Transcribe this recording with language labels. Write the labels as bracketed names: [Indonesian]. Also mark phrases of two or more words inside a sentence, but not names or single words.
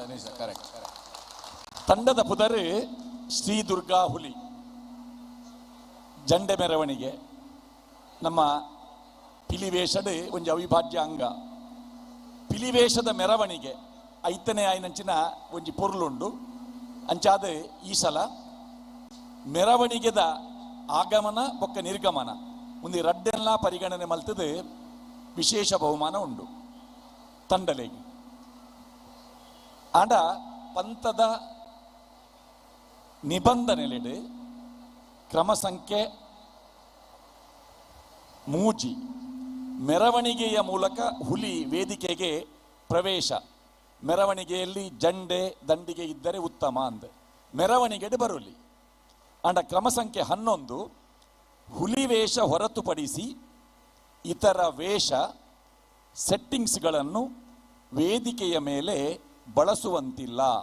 [Tulu] ತಂಡದ ಪುದರ್ ಶ್ರೀ ದುರ್ಗಾ ಹುಲಿ ಜಂಡೆ ಮೆರವಣಿಗೆ ನಮ್ಮ ಪಿಲಿವೇಷದ ಒಂಜಿ ಅವಿಭಾಜ್ಯ ಅಂಗ ಪಿಲಿವೇಷದ ಮೆರವಣಿಗೆ ಐತನೇ ಆಯ್ನಂಚಿನ ಒಂಜಿ ಪೊರ್ಲುಂಡು ಅಂಚಾದ ಈ ಸಲ ಮೆರವಣಿಗೆದ ಆಗಮನ ಬೊಕ್ಕ ನಿರ್ಗಮನ ಒಂದು ರಡ್ಡೆಲ್ಲ ಪರಿಗಣನೆ ಮಲ್ತದ ವಿಶೇಷ ಬಹುಮಾನ ಉಂಡು ತಂಡಲೆಗೆ ಆಂಡ ಪಂಥದ ನಿಬಂಧನೆಲೆಡು ಕ್ರಮ ಸಂಖ್ಯೆ ಮೂಜಿ [Kannada] ಮೆರವಣಿಗೆಯ ಮೂಲಕ ಹುಲಿ ವೇದಿಕೆಗೆ ಪ್ರವೇಶ, ಮೆರವಣಿಗೆಯಲ್ಲಿ ಜಂಡೆ ದಂಡಿಗೆ ಇದ್ದರೆ ಉತ್ತಮ [Tulu] ಅಂದೆ ಮೆರವಣಿಗೆಡೆ ಬರುಲಿ. [Kannada] ಅಂಡ ಕ್ರಮ ಸಂಖ್ಯೆ 11 ಹುಲಿ ವೇಷ ಹೊರತುಪಡಿಸಿ ಇತರ ವೇಷ ಸೆಟ್ಟಿಂಗ್ಸ್ಗಳನ್ನು ವೇದಿಕೆಯ ಮೇಲೆ ಬಳಸುವಂತಿಲ್ಲ.